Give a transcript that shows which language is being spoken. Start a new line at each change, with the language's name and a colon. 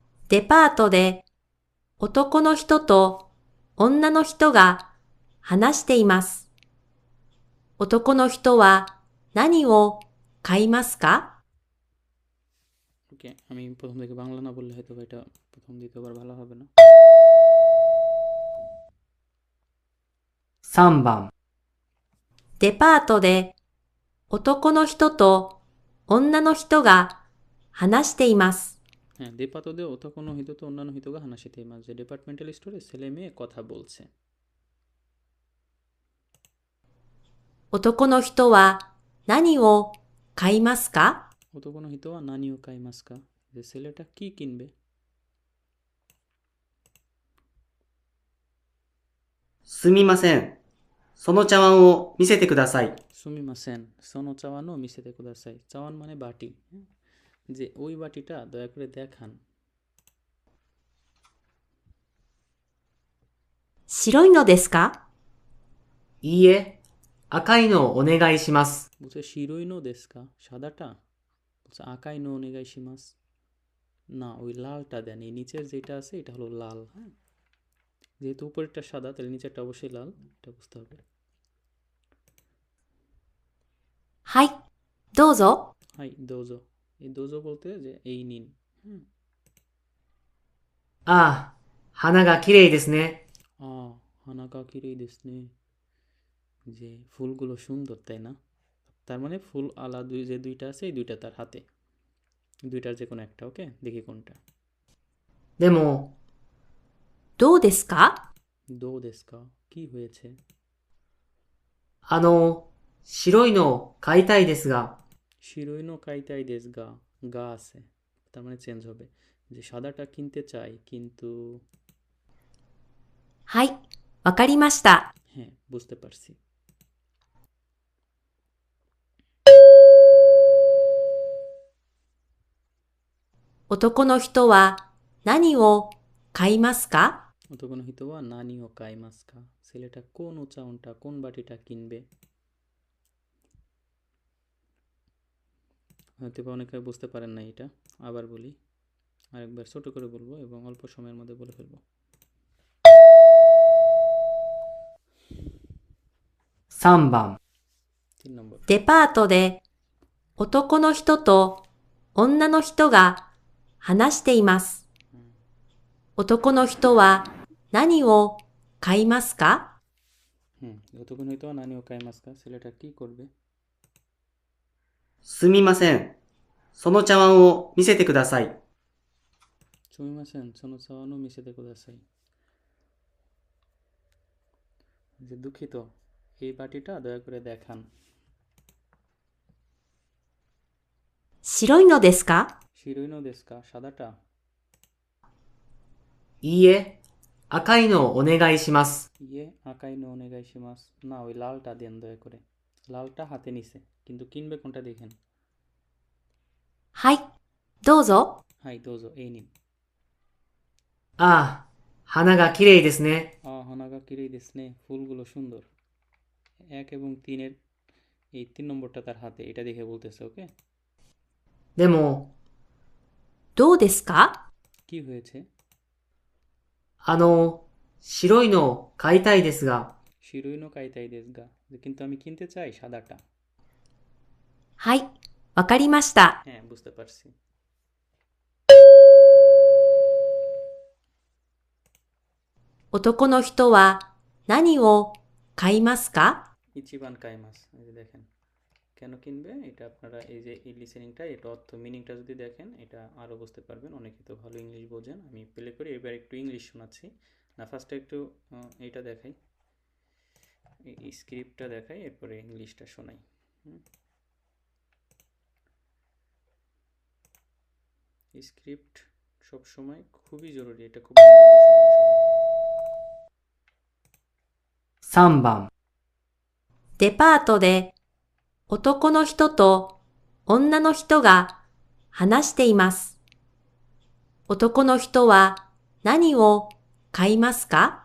Japanese: デパートで男の人と女の人が話しています。男の人は何を買いますか？
Bangla: ওকে, আমি প্রথম থেকে বাংলা না বললে হয়তো এটা প্রথম দ্বিতীয়বার ভালো হবে না।
Japanese: 3番、デパートで男の人と女の人が話しています。 হ্যাঁ, দেপাতোদে ওতাকোনো হিতো তো অন্যান্য হিতোগা হানাশিতে ইমাস,
Bangla: যে ডিপার্টমেন্টাল স্টোরে ছেলে মেয়ে কথা বলছে।
Japanese: 男の人は何を買いますか？ ওতাকোনো হিতো ওয়া নানিও কাইমাসকা,
Bangla: যে ছেলেটা কি কিনবে?
Japanese: すみません。その茶碗を見せてください。 সুমিমাসেন সোনো চাওয়ানো মিসেতে কুদাসাই চাওয়ান
Bangla: মানে বাটি, হ্যাঁ? যে ওই বাটিটা দয়া করে দেখান।
Japanese: 白いのですか？いいえ、赤いのをお願いします。
Bangla: বলছে
Japanese: শিরোইনো দেশকা,
Bangla: সাদাটা? বলছে
Japanese: আকাই নো নেগাই শিমাস,
Bangla: না ওই লালটা দেন, এই নিচের যেটা আছে এটা হলো লাল, হ্যাঁ? যেহেতু উপরেরটা সাদা তাহলে নিচেরটা অবশ্যই লাল, এটা বুঝতে হবে।
Japanese: はい、どうぞ。 হাই দোজো,
Bangla: এই দোজো বলতে যে এই নিন, হুম।
Japanese: ああ、花がきれいですね。 হানাকা কিরেই দেশনে,
Bangla: যে ফুলগুলো সুন্দর তাই না? তার মানে ফুল আলা দুই যে দুইটা আছে এই দুইটা তার হাতে, দুইটার যে কোনো একটা, ওকে? দেখি কোনটা।
Japanese: でも、どうですか？ দো দেশকা,
Bangla: কি হয়েছে?
Japanese: 白いのを買いたいですが、 শিরোইনো কাইতাই দেশ গা,
Bangla: গা আছে তার মানে চেঞ্জ হবে, যে সাদাটা কিনতে চাই কিন্তু,
Japanese: はい、わかりました。
Bangla: হ্যাঁ বুঝতে পারছি।
Japanese: 男の人は何を買いますか？ অতগুলো হিতোয়া নানি ও কাইমাসকা,
Bangla: ছেলেটা কোন উচ্চারণটা কোন বাটিটা কিনবে? হয়তো বা অনেকে বুঝতে পারেন না এটা, আবার বলি, আরেকবার ছোট করে বলবো এবং অল্প সময়ের মধ্যে বলে ফেলবো।
Japanese: 3番、
Bangla: 3 নম্বর,
Japanese: デパートで男の人と女の人が話しています。男の人は何を買いますか？ অতগুলো হিতোয়া নানি ও কাইমাসকা,
Bangla: ছেলেটা কি করবে?
Japanese: すみません。その茶碗を見せてください。 সুমিমাসেন সোনো চাওয়ানো মিশেতে কুদাসাই,
Bangla: যে দুঃখিত এই বাটিটা দয়া করে দেখান।
Japanese: 白いのですか？ শিরোইনো দেশকা,
Bangla: সাদাটা?
Japanese: いいえ、赤いのをお願いします。 ইয়ে আকাই নো নেগাই শিমাস,
Bangla: না ওই লালটা দেন দয়া করে, লালটা হাতে নিছে কিন্তু কিনবে কোনটা দেখেন।
Japanese: はい、どうぞ。 হাই দোজো,
Bangla: এই নিন।
Japanese: ああ、花がきれいですね。 হানাগা কিরেই দেশনে,
Bangla: ফুলগুলো সুন্দর। 1 এবং 3-এর এই 3 নম্বরটা তার হাতে, এটা দেখে বলতেছে, ওকে?
Japanese: でも、どうですか？
Bangla: কি হয়েছে?
Japanese: 白いのを買いたいですが、 শিরোইনো কাইতাই দেশগা,
Bangla: যে কিন্তু আমি কিনতে চাই সাদাটা।
Japanese: はい、わかりました。
Bangla: হ্যাঁ বুঝতে পারছি।
Japanese: 男の人は何を買いますか？ ইচিবান কাইমাস,
Bangla: এই যে দেখেন কেন কিনবে এটা আপনারা এই যে এই লিসেনিংটা, এটা অর্থ মিনিংটা যদি দেখেন এটা আরও বুঝতে পারবেন। অনেকে তো ভালো ইংলিশ বোঝেন, আমি প্লে করি, এবার একটু ইংলিশ শোনাচ্ছি না, ফার্স্টে একটু এইটা দেখাই, এই স্ক্রিপ্টটা দেখাই, এরপরে ইংলিশটা শোনাই। স্ক্রিপ্ট সবসময় খুবই জরুরি, এটা খুব মনোযোগ দিয়ে শুনবেন সবাই।
Japanese: 3番、デパートで男の人と女の人が話しています。男の人は何を買いますか？